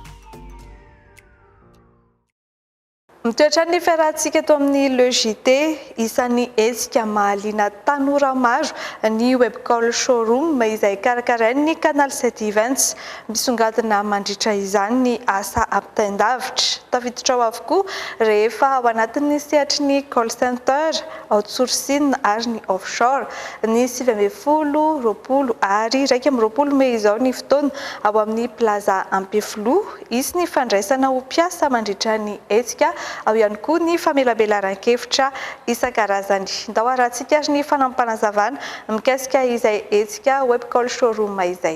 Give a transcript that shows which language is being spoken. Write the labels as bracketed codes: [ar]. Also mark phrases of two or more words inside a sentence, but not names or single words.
[mg] Mitoetra ny fiarahantsika eto amin'ny LEJT, isan'ny hetsika mahaliana tanora maro ny webcall showroom izay karakarain'ny Canal 7 Events. Misongadina mandritra izany ny asa ampitaindavitra. Tafiditra ao avokoa rehefa ao anatin'ny sehatry ny [en] call center, [mg] outsourcing ary ny offshore. Ny 2020 ary 2020 Mey izao ny fotoana ao amin'ny plaza Ampefloa, isy ny fandraisana ho mpiasa mandritra ny hetsika ao ihany koa ny famelabelaran-kevitra isan-karazany. Ndao arahantsika ary ny fanampanazavana mikasika izay hetsika webcall showroom izay.